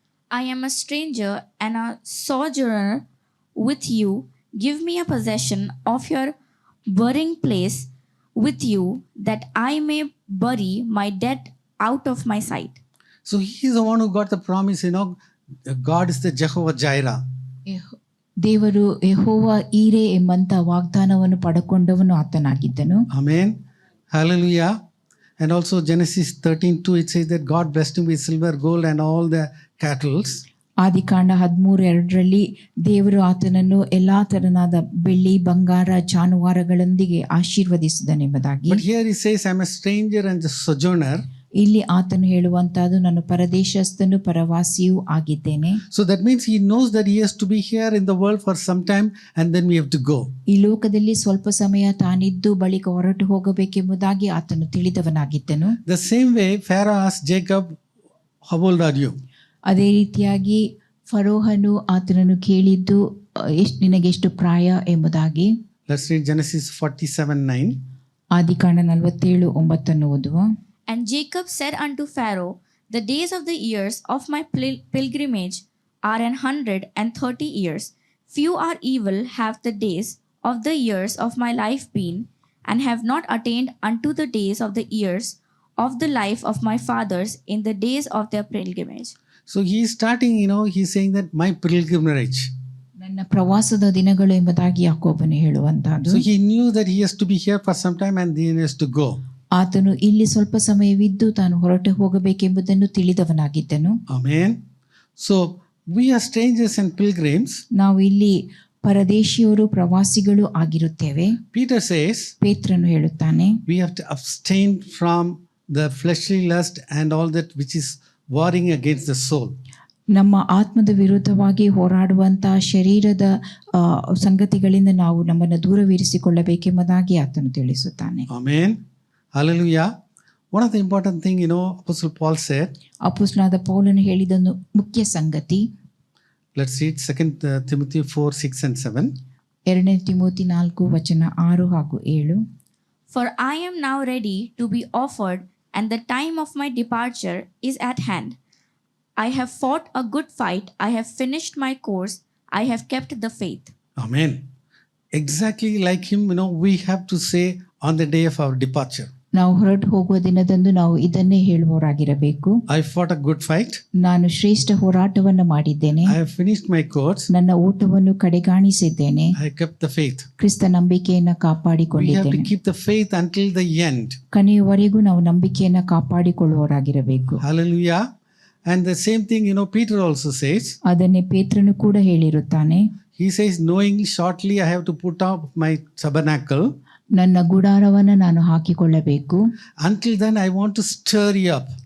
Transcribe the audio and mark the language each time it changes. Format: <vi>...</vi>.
<en>I am a stranger and a sojourner with you. Give me a possession of your burying place with you, that I may bury my dead out of my sight. So he is the one who got the promise, God is the Jehovah Jireh.</en> <kn>ದೇವರು ಯೆಹೋವ ಈರೆ ಎಂಬಂತ ವಾಗ್ದಾನವನ್ನು ಪಡೆಕೊಂಡವನು ಆತನಾಗಿದ್ದನು.</kn> <en>Amen. Hallelujah. And also Genesis 13:2, it says that God blessed him with silver, gold and all the cattle.</en> <kn>ಆದಿಕಾಂಡ 13:2 ದೇವರು ಆತನನ್ನು ಎಲ್ಲಾ ತರನಾದ ಬೆಳ್ಳಿ, ಬಂಗಾರ, ಜಾನುವಾರುಗಳೊಂದಿಗೆ ಆಶೀರ್ವದಿಸಿದನೆಂಬುದಾಗಿ.</kn> <en>But here he says, I am a stranger and a sojourner.</en> <kn>ಇಲ್ಲಿ ಆತನು ಹೇಳುವಂತಹದ್ದು, ನಾನು ಪರದೇಶಸ್ಥನು, ಪರವಾಸಿಯೂ ಆಗಿದ್ದೇನೆ.</kn> <en>So that means he knows that he has to be here in the world for some time and then we have to go.</en> <kn>ಈ ಲೋಕದಲ್ಲಿ ಸ್ವಲ್ಪ ಸಮಯ ತಾನಿದ್ದು ಬಳಿಕ ಹೊರಟು ಹೋಗಬೇಕೆಂಬುದಾಗಿ ಆತನು ತಿಳಿದವನಾಗಿದ್ದನು.</kn> <en>The same way Pharaoh asked Jacob, how old are you?</en> <kn>ಅದೇ ರೀತಿಯಾಗಿ ಫರೋಹನು ಆತನನ್ನು ಕೇಳಿದ್ದು, ನಿನಗೆಷ್ಟು ಪ್ರಾಯ ಎಂಬುದಾಗಿ.</kn> <en>Let's read Genesis 47:9.</en> <kn>ಆದಿಕಾಂಡ 47:9 ಓದುವ.</kn> <en>And Jacob said unto Pharaoh, the days of the years of my pilgrimage are 130 years. Few or evil have the days of the years of my life been, and have not attained unto the days of the years of the life of my fathers in the days of their pilgrimage. So he is starting, he's saying that my pilgrimage.</en> <kn>ನನ್ನ ಪ್ರವಾಸದ ದಿನಗಳು ಎಂಬುದಾಗಿ ಯಾಕೋಬನು ಹೇಳುವಂತಹದ್ದು.</kn> <en>So he knew that he has to be here for some time and then he has to go.</en> <kn>ಆತನು ಇಲ್ಲಿ ಸ್ವಲ್ಪ ಸಮಯವಿದ್ದು ತಾನು ಹೊರಟು ಹೋಗಬೇಕೆಂಬುದನ್ನು ತಿಳಿದವನಾಗಿದ್ದನು.</kn> <en>Amen. So we are strangers and pilgrims.</en> <kn>ನಾವು ಇಲ್ಲಿ ಪರದೇಶಿಯವರು, ಪ್ರವಾಸಿಗಳು ಆಗಿರುತ್ತೇವೆ.</kn> <en>Peter says,</en> <kn>ಪೇತ್ರನು ಹೇಳುತ್ತಾನೆ,</kn> <en>we have to abstain from the fleshly lust and all that which is warring against the soul.</en> <kn>ನಮ್ಮ ಆತ್ಮದ ವಿರುದ್ಧವಾಗಿ ಹೋರಾಡುವಂತಹ ಶರೀರದ ಸಂಗತಿಗಳಿಂದ ನಾವು ನಮ್ಮನ್ನು ದೂರವಿರಿಸಿಕೊಳ್ಳಬೇಕೆಂಬುದಾಗಿ ಆತನು ತಿಳಿಸುತ್ತಾನೆ.</kn> <en>Amen. Hallelujah. One of the important thing, Apostle Paul said,</en> <kn>ಅಪೊಸ್ತಲನಾದ ಪೌಲನು ಹೇಳಿದೊಂದು ಮುಖ್ಯ ಸಂಗತಿ,</kn> <en>let's read 2 Timothy 4, 6 and 7.</en> <kn>2 Timothy 4 ವಚನ 6 ಹಾಗೂ 7.</kn> <en>For I am now ready to be offered, and the time of my departure is at hand. I have fought a good fight, I have finished my course, I have kept the faith. Amen. Exactly like him, we have to say on the day of our departure,</en> <kn>ನಾವು ಹೊರಟು ಹೋಗುವ ದಿನದಂದು ನಾವು ಇದನ್ನೇ ಹೇಳುವವರಾಗಿರಬೇಕು.</kn> <en>I fought a good fight,</en> <kn>ನಾನು ಶ್ರೇಷ್ಠ ಹೋರಾಟವನ್ನು ಮಾಡಿದ್ದೇನೆ,</kn> <en>I have finished my course,</en> <kn>ನನ್ನ ಓಟವನ್ನು ಕಡೆಗಾಣಿಸಿದ್ದೇನೆ,</kn> <en>I kept the faith.</en> <kn>ಕ್ರಿಸ್ತ ನಂಬಿಕೆಯನ್ನು</kn> <en>We have to</en> <kn>ಕಾಪಾಡಿಕೊಂಡಿದ್ದೇನೆ.</kn> <en>keep the faith until the end.</en> <kn>ಕೊನೆಯವರೆಗೂ ನಾವು ನಂಬಿಕೆಯನ್ನು ಕಾಪಾಡಿಕೊಳ್ಳುವವರಾಗಿರಬೇಕು.</kn> <en>Hallelujah. And the same thing, Peter also says,</en> <kn>ಅದನ್ನೇ ಪೇತ್ರನು ಕೂಡ ಹೇಳಿರುತ್ತಾನೆ.</kn> <en>he says, knowing shortly I have to put up my tabernacle.</en> <kn>ನನ್ನ ಗುಡಾರವನ್ನು ನಾನು ಹಾಕಿಕೊಳ್ಳಬೇಕು,</kn> <en>Until then, I want to stir you up.</en>